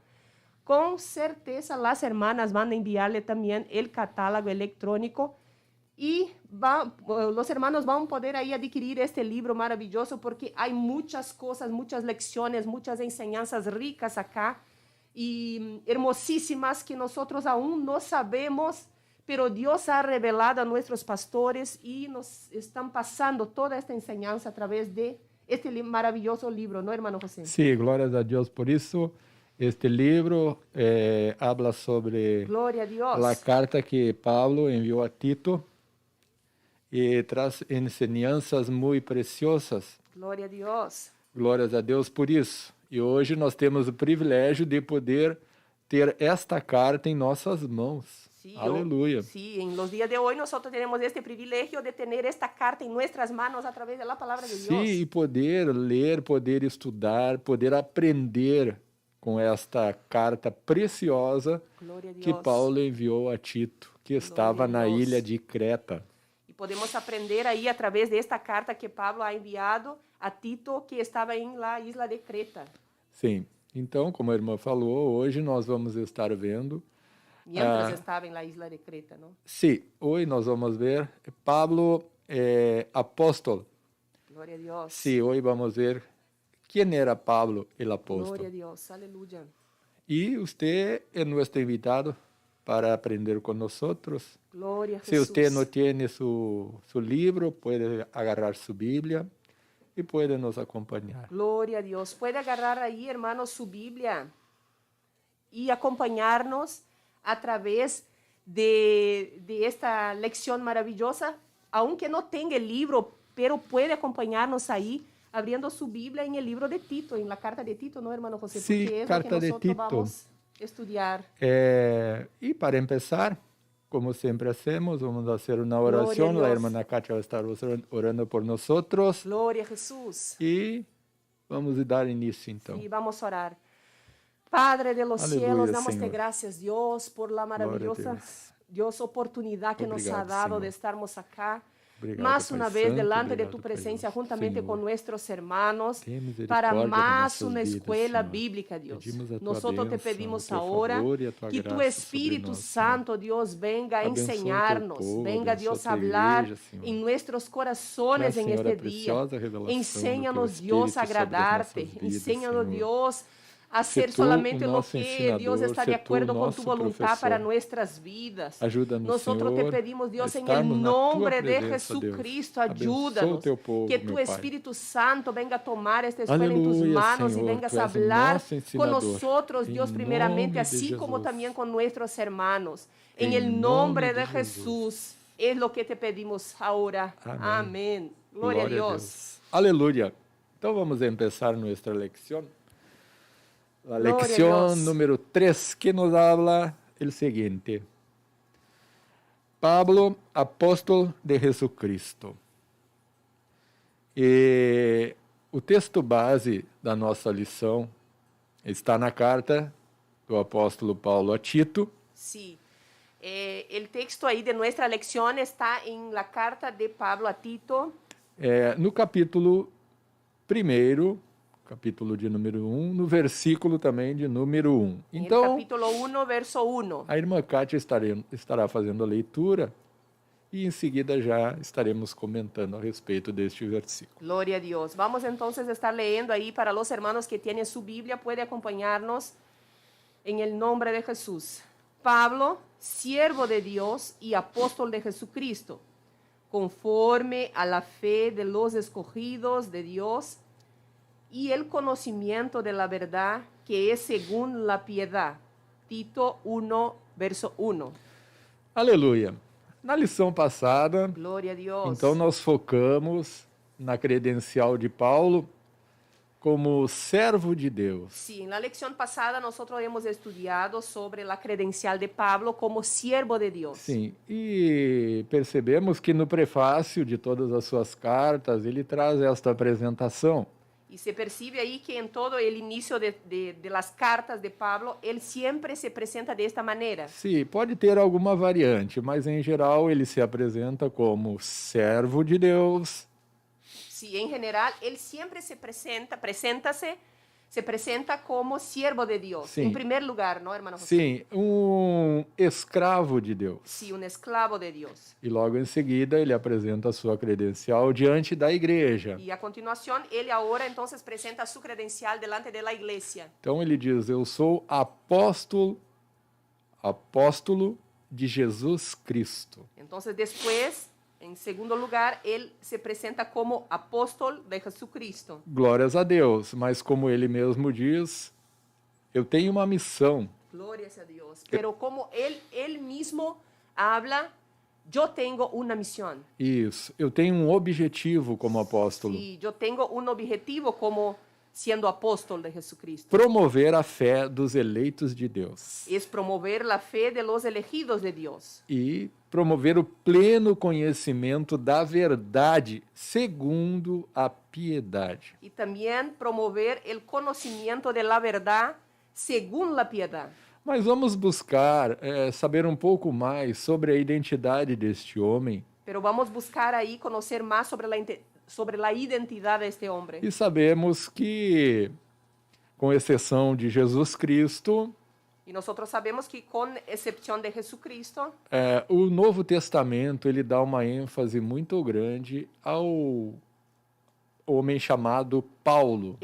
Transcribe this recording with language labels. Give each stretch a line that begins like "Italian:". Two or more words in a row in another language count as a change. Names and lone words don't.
Spanish: Con certeza, las hermanas van a enviarle también el catálogo electrónico y los hermanos van a poder ahí adquirir este libro maravilloso porque hay muchas cosas, muchas lecciones, muchas enseñanzas ricas acá y hermosísimas que nosotros aún no sabemos, pero Dios ha revelado a nuestros pastores y nos están pasando toda esta enseñanza a través de este maravilloso libro, ¿no, hermano José? Sí, glorias a Dios por eso. Este libro habla sobre Gloria a Dios. la carta que Pablo envió a Tito y tras enseñanzas muy preciosas. Gloria a Dios.
Portuguese: Glórias a Deus por isso. E hoje nós temos o privilégio de poder ter esta carta em nossas mãos.
Spanish: Sí, Aleluya. Sí, en los días de hoy nosotros tenemos este privilegio de tener esta carta en nuestras manos a través de la palabra de Dios. Sí,
Portuguese: e poder ler, poder estudar, poder aprender com esta carta preciosa que Paulo enviou a Tito, que estava na ilha de Creta. E podemos aprender aí através desta carta que Pablo
Spanish: ha enviado
Portuguese: a Tito, que estava em
Spanish: la isla de Creta.
Portuguese: Sim. Então, como a irmã falou, hoje nós vamos estar vendo
Spanish: mientras estaba en la isla de Creta, ¿no?
Portuguese: Sim, hoje nós vamos ver Pablo, apóstolo.
Spanish: Gloria a Dios.
Portuguese: Sim, hoje vamos ver quem era Pablo, el apóstolo.
Spanish: Gloria a Dios, aleluya.
Portuguese: E você é nosso invitado para aprender com nós.
Spanish: Gloria a
Portuguese: Se
Spanish: Jesús.
Portuguese: você não tem su livro, pode agarrar sua Bíblia e pode nos acompanhar.
Spanish: Gloria a Dios. Puede agarrar ahí, hermanos, su Biblia y acompañarnos a través de esta lección maravillosa, aunque no tenga el libro, pero puede acompañarnos ahí abriendo su Biblia en el libro de Tito, en la carta de Tito, ¿no, hermano José? Sí, porque es carta lo que de nosotros Tito. vamos a estudiar.
Portuguese: E para começar, como sempre hacemos, vamos fazer uma oração. Glória a A Deus. irmã Kátia vai estar orando por nós.
Spanish: Gloria a Jesús.
Portuguese: E vamos dar início, então.
Spanish: Y vamos a orar. Padre de los Aleluya, cielos, damos Señor. gracias, Dios, por la maravillosa, Dios. Dios, oportunidad que nos ha
Portuguese: Obrigado,
Spanish: dado Señor. de estarmos acá.
Portuguese: Obrigado,
Spanish: Más
Portuguese: Pai
Spanish: una vez
Portuguese: Santo,
Spanish: delante de
Portuguese: obrigado,
Spanish: tu
Portuguese: Pai
Spanish: presencia,
Portuguese: Santo.
Spanish: juntamente Señor, con nuestros hermanos,
Portuguese: ten misericórdia
Spanish: para
Portuguese: de
Spanish: más
Portuguese: nossas
Spanish: una
Portuguese: vidas,
Spanish: escuela Señor. bíblica, Dios.
Portuguese: Pedimos a tua
Spanish: Nosotros te
Portuguese: bênção,
Spanish: pedimos
Portuguese: o teu
Spanish: ahora
Portuguese: favor e a tua
Spanish: que tu
Portuguese: graça
Spanish: Espíritu
Portuguese: sobre nós,
Spanish: Santo, Dios, venga a
Portuguese: Abençoa o teu
Spanish: enseñarnos,
Portuguese: povo,
Spanish: venga,
Portuguese: abençoa
Spanish: Dios,
Portuguese: a
Spanish: a
Portuguese: tua
Spanish: hablar
Portuguese: igreja, Senhor.
Spanish: en nuestros corazones
Portuguese: Traz,
Spanish: en
Portuguese: Senhor, a
Spanish: este día.
Portuguese: preciosa revelação do teu
Spanish: Enséñanos, Dios,
Portuguese: a Espírito sobre as
Spanish: agradarte.
Portuguese: nossas vidas,
Spanish: Enséñanos,
Portuguese: Senhor.
Spanish: Dios, a Sé hacer tú solamente
Portuguese: o
Spanish: lo
Portuguese: nosso
Spanish: que
Portuguese: ensinador,
Spanish: Dios está de sé tú acuerdo con
Portuguese: nosso
Spanish: tu voluntad
Portuguese: professor.
Spanish: para nuestras vidas.
Portuguese: Ajuda-nos,
Spanish: Nosotros
Portuguese: Senhor,
Spanish: te pedimos, Dios,
Portuguese: a
Spanish: en
Portuguese: estarmos
Spanish: el
Portuguese: na tua
Spanish: nombre de
Portuguese: presença, Deus.
Spanish: Jesucristo,
Portuguese: Abençoa o
Spanish: ayúdanos.
Portuguese: teu povo,
Spanish: Que
Portuguese: meu
Spanish: tu
Portuguese: Pai.
Spanish: Espíritu Santo venga a tomar esta escuela en tus Aleluya, manos y Señor, vengas tú a eres hablar
Portuguese: nosso
Spanish: con
Portuguese: ensinador.
Spanish: nosotros,
Portuguese: Em
Spanish: Dios, primeramente,
Portuguese: nome de
Spanish: así como
Portuguese: Jesus.
Spanish: también con nuestros hermanos. En
Portuguese: Em
Spanish: el
Portuguese: nome
Spanish: nombre
Portuguese: de
Spanish: de Jesús es lo que te pedimos ahora. Amén. Amén. Gloria a Dios. Aleluya. Então vamos empezar nuestra lección. La Gloria a lección Dios. número 3, que nos habla el siguiente. Pablo, apóstolo de Jesucristo.
Portuguese: E o texto base da nossa lição está na carta do apóstolo Paulo a Tito,
Spanish: Sí. El texto ahí de nuestra lección está en la carta de Pablo a Tito,
Portuguese: no capítulo 1, capítulo de número 1, no versículo também de número 1.
Spanish: en el
Portuguese: Então,
Spanish: capítulo 1, verso 1.
Portuguese: a irmã Kátia estará fazendo a leitura e em seguida já estaremos comentando a respeito deste versículo.
Spanish: Gloria a Dios. Vamos entonces a estar leyendo ahí para los hermanos que tienen su Biblia, puede acompañarnos en el nombre de Jesús. Pablo, siervo de Dios y apóstol de Jesucristo, conforme a la fe de los escogidos de Dios y el conocimiento de la verdad que es según la piedad. Tito 1, verso 1.
Portuguese: Aleluia. Na lição passada,
Spanish: Gloria a Dios.
Portuguese: então nós focamos na credencial de Paulo como servo de Deus.
Spanish: Sí, en la lección pasada nosotros hemos estudiado sobre la credencial de Pablo como siervo de Dios.
Portuguese: Sim, e percebemos que no prefácio de todas as suas cartas ele traz esta apresentação.
Spanish: Y se percibe ahí que en todo el inicio de las cartas de Pablo, él siempre se presenta de esta manera.
Portuguese: Sim, pode ter alguma variante, mas em geral ele se apresenta como servo de Deus,
Spanish: Sí, en general, él siempre se presenta como siervo de Dios. Sí. En primer lugar, ¿no, hermano José?
Portuguese: sim, escravo de Deus.
Spanish: Sí, un esclavo de Dios.
Portuguese: E logo em seguida ele apresenta a sua credencial diante da igreja.
Spanish: Y a continuación, él ahora entonces presenta su credencial delante de la iglesia.
Portuguese: Então ele diz: Eu sou apóstolo de Jesus Cristo.
Spanish: Entonces después, en segundo lugar, él se presenta como apóstol de Jesucristo.
Portuguese: Glórias a Deus, mas como ele mesmo diz, eu tenho uma missão.
Spanish: Glorias a Dios. Pero como él mismo habla, yo tengo una misión.
Portuguese: Isso, eu tenho um objetivo como apóstolo.
Spanish: Sí, yo tengo un objetivo como siendo apóstol de Jesucristo.
Portuguese: Promover a fé dos eleitos de Deus.
Spanish: Es promover la fe de los elegidos de Dios.
Portuguese: E promover o pleno conhecimento da verdade segundo a piedade.
Spanish: Y también promover el conocimiento de la verdad según la piedad.
Portuguese: Mas vamos buscar saber um pouco mais sobre a identidade deste homem
Spanish: Pero vamos a buscar ahí conocer más sobre la identidad de este hombre.
Portuguese: e sabemos que, com exceção de Jesus Cristo, E nós sabemos que, com exceção de Jesucristo, O Novo Testamento ele dá uma ênfase muito grande ao homem chamado Paulo,